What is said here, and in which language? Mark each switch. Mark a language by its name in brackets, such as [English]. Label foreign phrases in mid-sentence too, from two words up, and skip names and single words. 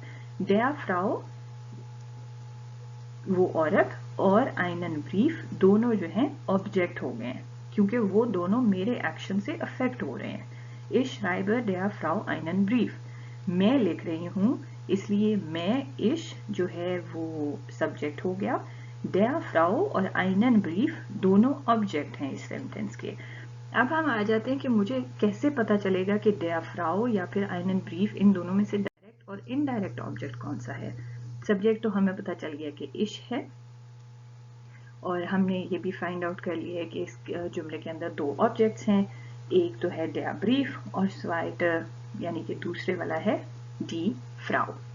[German] der Frau [Hindi] वो औरत और [German] einen Brief [Hindi] दोनों जो हैं ऑब्जेक्ट हो गए हैं, क्योंकि वो दोनों मेरे एक्शन से अफेक्ट हो रहे हैं। [German] Ich schreibe der Frau einen Brief। [Hindi] मैं लिख रही हूँ, इसलिए मैं इश जो है वो सब्जेक्ट हो गया, [German] der Frau [Hindi] और [German] einen Brief [Hindi] दोनों ऑब्जेक्ट हैं इस सेंटेंस के। अब हम आ जाते हैं कि मुझे कैसे पता चलेगा कि [German] der Frau [Hindi] या फिर [German] einen Brief [Hindi] इन दोनों में से डायरेक्ट और [English] indirect object [Hindi] कौन सा है। सब्जेक्ट तो हमें पता चल गया कि इश है, और हमने ये भी [English] find out [Hindi] कर लिया है कि इस जुमले के अंदर दो ऑब्जेक्ट्स हैं, एक तो है [German] der Brief [Hindi] और zweite यानी कि दूसरे वाला है [German] die Frau।